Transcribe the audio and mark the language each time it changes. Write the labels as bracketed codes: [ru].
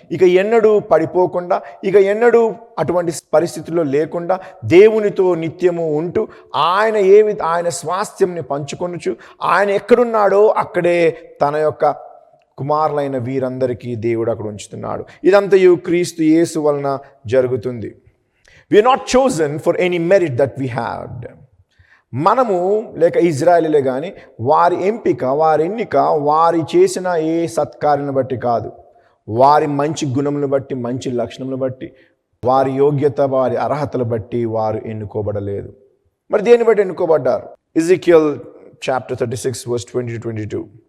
[te] ఇక ఎన్నడూ పడిపోకుండా, ఇక ఎన్నడూ అటువంటి పరిస్థితుల్లో లేకుండా దేవునితో నిత్యము ఉంటూ ఆయన స్వాస్థ్యంని పంచుకొనుచు ఆయన ఎక్కడున్నాడో అక్కడే తన యొక్క కుమారులైన వీరందరికీ దేవుడు అక్కడ ఉంచుతున్నాడు. ఇదంతయు క్రీస్తు యేసు వలన జరుగుతుంది. [en] We are not chosen for any merit that we had. [te] మనము లేక ఇజ్రాయేలీలే కానీ వారి ఎంపిక, వారి ఎన్నిక వారి చేసిన ఏ సత్కార్యాన్ని బట్టి కాదు, వారి మంచి గుణములను బట్టి, మంచి లక్షణములను బట్టి, వారి యోగ్యత, వారి అర్హతలు బట్టి వారు ఎన్నుకోబడలేదు. మరి దేన్ని బట్టి ఎన్నుకోబడ్డారు? Ezekiel chapter 36 verse 20-22.